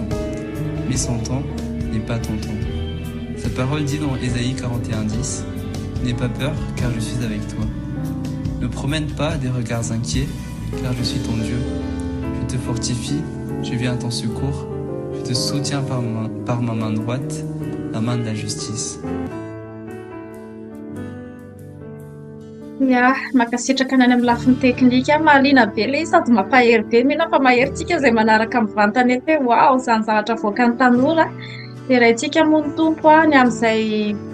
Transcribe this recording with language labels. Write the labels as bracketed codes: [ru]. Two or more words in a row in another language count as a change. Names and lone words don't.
[fr] Mais son temps n'est pas ton temps. Sa parole dit dans Ésaïe 41:10, « N'aie pas peur, car je suis avec toi. Ne promène pas des regards inquiets, car je suis ton Dieu. Je te fortifie, je viens à ton secours, je te soutiens par ma main droite, la main de la justice. » [mg] Ia, makasitraka any amin'ny lafiny teknika mahaliana be ilay sady mampahery be mihena fa mahery tsika izay manaraka mivantana eto hoe wow izany zavatra voakan'ny tanora dia raintsika moa ny tompo ny amin'izay